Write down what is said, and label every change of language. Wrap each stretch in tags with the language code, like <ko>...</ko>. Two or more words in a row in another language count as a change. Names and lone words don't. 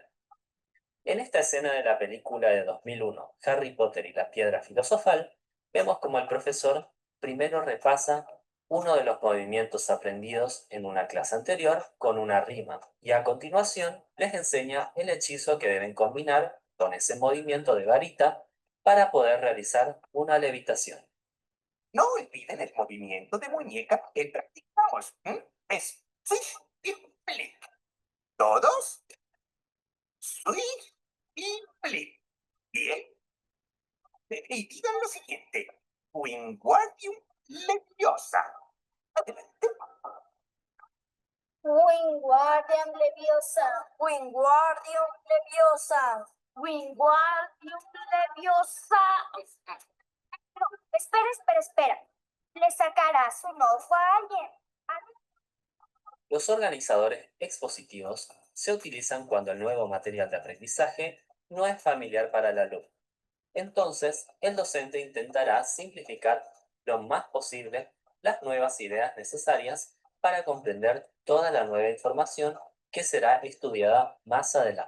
<es>En esta escena de la película de 2001, Harry Potter y la Piedra Filosofal, vemos como el profesor primero repasa uno de los movimientos aprendidos en una clase anterior con una rima y a continuación les enseña el hechizo que deben combinar con ese movimiento de varita para poder realizar una levitación. No olviden el movimiento de muñeca que practicamos. Es swish y flip. ¿Todos? Swish y flip. Bien. Y digan lo siguiente. Wingardium Leviosa. Adelante. Wingardium Leviosa. Wingardium Leviosa. Wingardium Leviosa. No, espera. Le sacarás un ojo a alguien. Los organizadores expositivos se utilizan cuando el nuevo material de aprendizaje no es familiar para el alumno. Entonces, el docente intentará simplificar lo más posible las nuevas ideas necesarias para comprender toda la nueva información que será estudiada más adelante.</es>